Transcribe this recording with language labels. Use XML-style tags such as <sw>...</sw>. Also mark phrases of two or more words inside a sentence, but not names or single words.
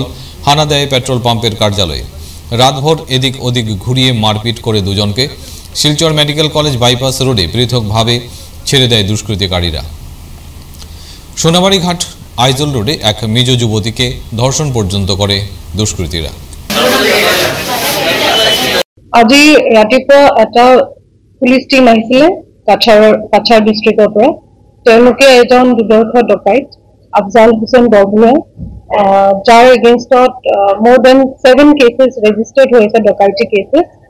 <bn>হানা দেয় পেট্রোল পাম্পের কার্যালয়ে। রাতভর এদিক ওদিক ঘুরিয়ে মারপিট করে দুজনকে শিলচর মেডিকেল কলেজ বাইপাস রোডে পৃথকভাবে ছেড়ে দেয় দুষ্কৃতিকারীরা। সোনাবাড়ি ঘাট আইজল রোডে এক মিজো যুবতীকে ধর্ষণ পর্যন্ত করে দুষ্কৃতীরা।</bn> <as>আজি ৰাতিপুৱা এটা পুলিচ টিম আহিছিলে কাছাৰ ডিষ্ট্ৰিক্টৰ পৰা। তেওঁলোকে এজন দুৰ্ধৰ্ষ ডকাইত আফজাল হুছেইন বৰভুইয়া, যাৰ এগেইনষ্টত</as> <en>more than 7 cases registered</en> <as>হৈছে,</as> <en>dacoity cases.</en>